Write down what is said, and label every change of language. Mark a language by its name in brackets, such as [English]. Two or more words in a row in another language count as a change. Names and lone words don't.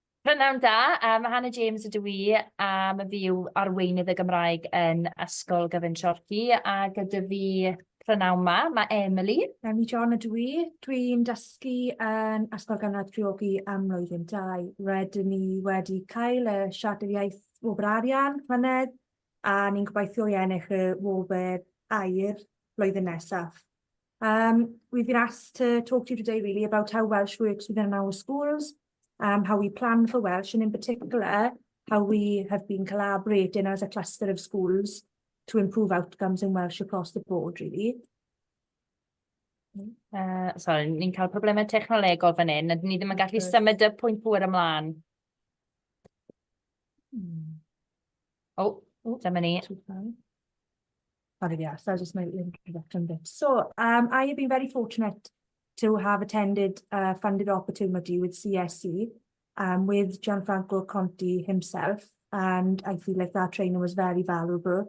[Welsh] Prynawn da, mae Hannah James ydw i, mae fi yw arweinydd y Gymraeg yn Ysgol Gyfun Siorci, a gyda fi prynawn mae Emily. Emily John ydw i. Dwi'n dysgu yn Ysgol Gynradd Priogi am mlwyddyn 2. Rydyn ni wedi cael y siarter iaith wobr arian llynedd, a ni'n gobeithio i ennill y wobr aur blwyddyn nesaf. [English] We've been asked to talk to you today really about how Welsh works within our schools, how we plan for Welsh, and in particular, how we have been collaborating as a cluster of schools to improve outcomes in Welsh across the board, really. Sorry, [Welsh] ni'n cael problemau technolegol fan hyn, a ni ddim yn gallu symud y pwynt pwyr ymlaen. Dyma ni. [English] Yes, that was just my introduction bit. So, I have been very fortunate to have attended a funded opportunity with CSC, with Gianfranco Conti himself, and I feel like that training was very valuable.